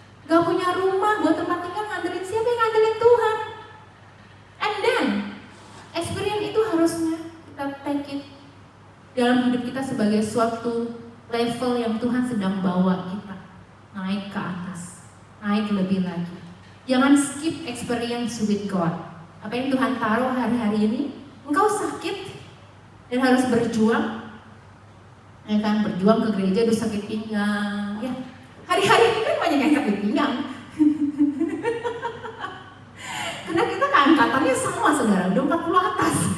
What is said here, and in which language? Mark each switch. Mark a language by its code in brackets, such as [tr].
[id] Gak punya rumah buat tempat tinggal, ngandelin siapa? Yang ngandelin Tuhan. [en] And then, [id] experience itu harusnya kita [en] take it [id] dalam hidup kita sebagai suatu level yang Tuhan sedang bawa kita naik ke atas, naik lebih lagi. Jangan [en] skip experience with God. [id] Apa yang Tuhan taruh hari-hari ini, engkau sakit dan harus berjuang, ya kan? Berjuang ke gereja, udah sakit pinggang, ya. Hari-hari ini kan banyak yang sakit pinggang. Karena kita keangkatannya sama saudara, udah 40 atas.